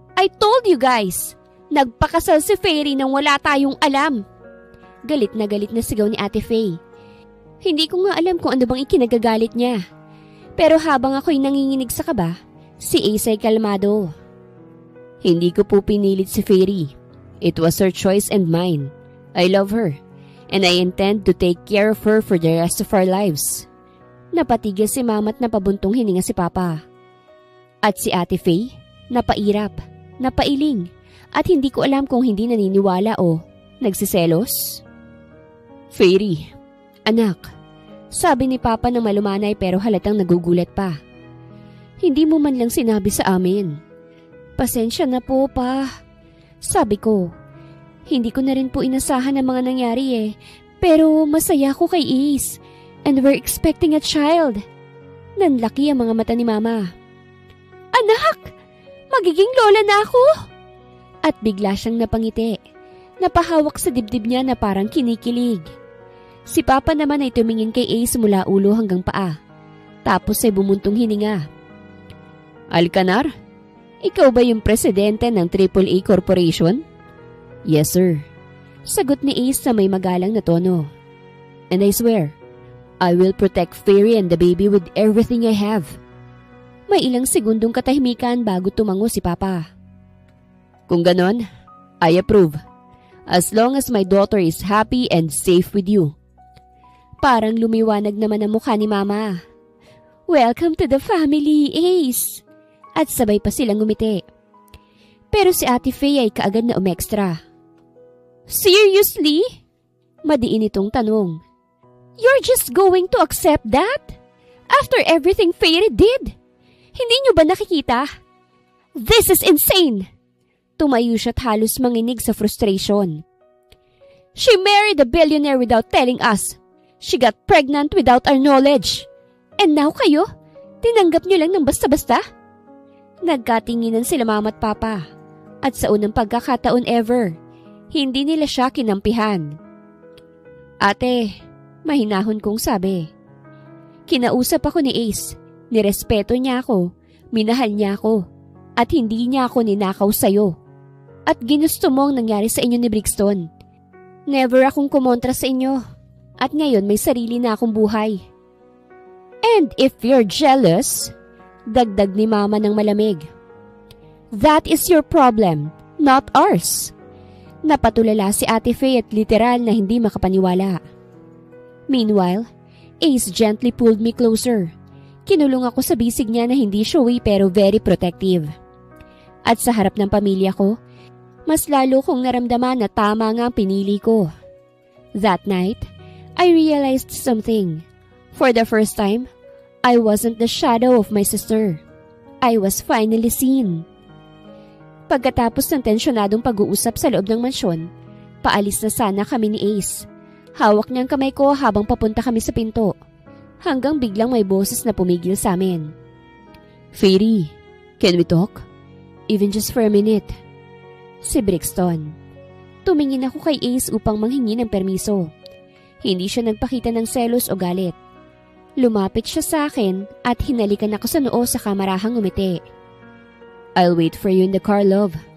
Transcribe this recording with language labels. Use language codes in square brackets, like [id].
[en] I told you guys! [tl] Nagpakasal si Fairy nang wala tayong alam. Galit na sigaw ni Ate Faye. Hindi ko nga alam kung ano bang ikinagagalit niya. Pero habang ako'y nanginginig sa kaba, si Ace ay kalmado. Hindi ko po pinilit si Fairy. [en] It was her choice and mine. I love her. And I intend to take care of her for the rest of our lives. [tl] Napatigil si Mama at napabuntong hininga si Papa. At si Ate Faye, napairap, napailing, at hindi ko alam kung hindi naniniwala o nagsiselos. Fairy, anak, sabi ni Papa na malumanay pero halatang nagugulat pa. Hindi mo man lang sinabi sa amin. Pasensya na po, Pa. Sabi ko, hindi ko na rin po inasahan ang mga nangyari eh. Pero masaya ko kay Ace. [en] And we're expecting a child. [tl] Nanlaki ang mga mata ni Mama. Anak! Magiging lola na ako! At bigla siyang napangiti. Napahawak sa dibdib niya na parang kinikilig. Si Papa naman ay tumingin kay Ace mula ulo hanggang paa. Tapos ay bumuntong hininga. Alcanar, ikaw ba yung presidente ng AAA Corporation? [en] Yes, sir. [tl] Sagot ni Ace sa may magalang na tono. [en] And I swear, I will protect Fairy and the baby with everything I have. [tl] May ilang segundong katahimikan bago tumango si Papa. Kung ganon, [en] I approve. As long as my daughter is happy and safe with you. [tl] Parang lumiwanag naman ang mukha ni Mama. [en] Welcome to the family, Ace. [tl] At sabay pa silang ngumiti. Pero si Ate Faye ay kaagad na umextra. [en] Seriously? [tl] Madiin itong tanong. [en] You're just going to accept that? After everything Fairy did? [tl] Hindi niyo ba nakikita? [en] This is insane! [tl] Tumayo siya't halos manginig sa frustration. [en] She married a billionaire without telling us. She got pregnant without our knowledge. And now [tl] kayo, tinanggap niyo lang ng basta-basta? Nagkatinginan sila Mama at Papa. At sa unang pagkakataon ever, hindi nila siya kinampihan. Ate, mahinahon kong sabi. Kinausap ako ni Ace, nirespeto niya ako, minahal niya ako, at hindi niya ako ninakaw sa'yo. At ginusto mo ang nangyari sa inyo ni Brixton. Never akong kumontra sa inyo, at ngayon may sarili na akong buhay. [en] And if you're jealous, [tl] dagdag ni Mama ng malamig. [en] That is your problem, not ours. [tl] Napatulala si Ate Faye at literal na hindi makapaniwala. [en] Meanwhile, Ace gently pulled me closer. [tl] Kinulong ako sa bisig niya na hindi showy pero [en] very protective. [tl] At sa harap ng pamilya ko, mas lalo kong naramdaman na tama nga ang pinili ko. [en] That night, I realized something. For the first time, I wasn't the shadow of my sister. I was finally seen. [tl] Pagkatapos ng tensyonadong pag-uusap sa loob ng mansyon, paalis na sana kami ni Ace. Hawak niyang kamay ko habang papunta kami sa pinto. Hanggang biglang may boses na pumigil sa amin. [en] Fairy, can we talk? Even just for a minute. Si Brixton. [tl] Tumingin ako kay Ace upang manghingi ng permiso. Hindi siya nagpakita ng selos o galit. Lumapit siya sa akin at hinalikan ako sa noo sa kamarahang umiti. [en] I'll wait for you in the car, love.